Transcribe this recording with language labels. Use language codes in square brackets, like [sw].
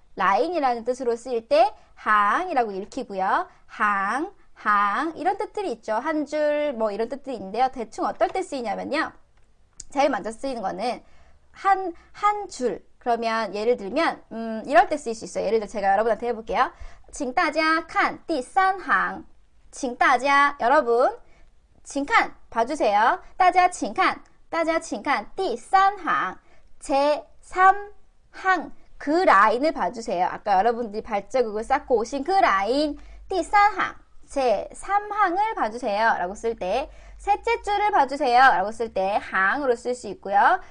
[ko] 라인이라는 뜻으로 쓰일 때 항이라고 읽히고요. 항 이런 뜻들이 있죠. 한 줄 뭐 이런 뜻들이 있는데요. 대충 어떨 때 쓰이냐면요. 제일 먼저 쓰이는 거는 한 줄. 그러면 예를 들면 이럴 때 쓰일 수 있어요. 예를 들어 제가 여러분한테 해볼게요. [zh] 请大家看第三行. 请大家 [ko] 여러분 [zh] 请看 [ko] 봐주세요. [zh] 大家请看第三行. [ko] 제 3항 그 라인을 봐주세요. 아까 여러분들이 발자국을 쌓고 오신 그 라인 [zh] 第三行 [ko] 제 3항을 봐주세요 라고 쓸 때 셋째 줄을 봐주세요 라고 쓸 때 항으로 쓸 수 있고요.